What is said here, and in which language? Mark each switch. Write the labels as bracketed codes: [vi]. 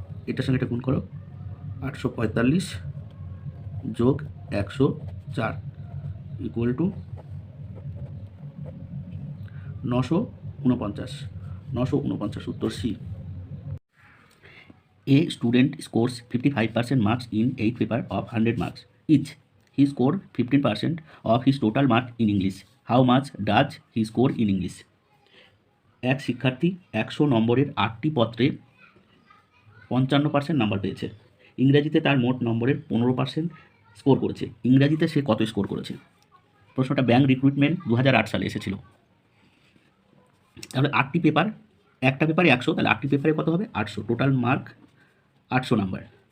[bn] এটার সঙ্গে এটা গুণ করো 845 যোগ 104 ইকুয়াল টু 949, উত্তর C. [en] A student scores 55% marks in 8 paper of 100 marks each. He scored 15% of his total mark in English. How much does he score in English? [bn] এক শিক্ষার্থী 100 নম্বরের 8টি পত্রে 55% নাম্বার পেয়েছে। ইংরেজিতে তার মোট নম্বরের 15% স্কোর করেছে। ইংরেজিতে সে কত স্কোর করেছে? প্রশ্নটা ব্যাংক রিক্রুটমেন্ট 2008 সালে এসেছিল। তাহলে 8টি পেপার, একটা পেপারে 100, তাহলে 8টি পেপারে কত হবে 800, টোটাল মার্ক 800 নাম্বার।